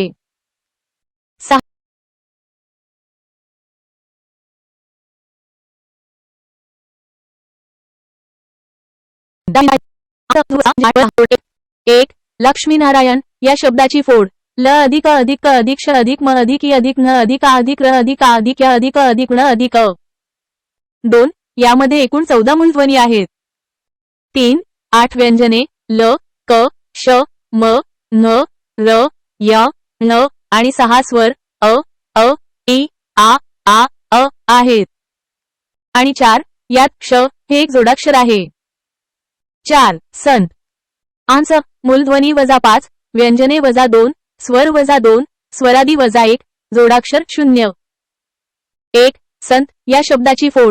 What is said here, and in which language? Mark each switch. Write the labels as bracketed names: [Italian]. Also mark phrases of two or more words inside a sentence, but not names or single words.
[Marathi] 6. 1. लक्ष्मीनारायण या शब्दाची फोड. ल अधिक अ अधिक क अधिक श अधिक म अधिक ई अधिक न अधिक आ अधिक र अधिक आ अधिक य अधिक अ अधिक ण अधिक अ. 2. यामध्ये एकूण 14 मूलध्वनी आहेत. 3. 8 व्यंजने ल, क, श, म, न, र, य, न आणि 6 स्वर अ, अ, ई, आ, अ आहेत. आणि 4. यात क्ष हे एक जोडाक्षर आहे. 4. संत. आन्सर. मूलध्वनी -5, व्यंजने -2, स्वर -2, स्वरादी -1, जोडाक्षर 0. 1. संत या शब्दाची फोड.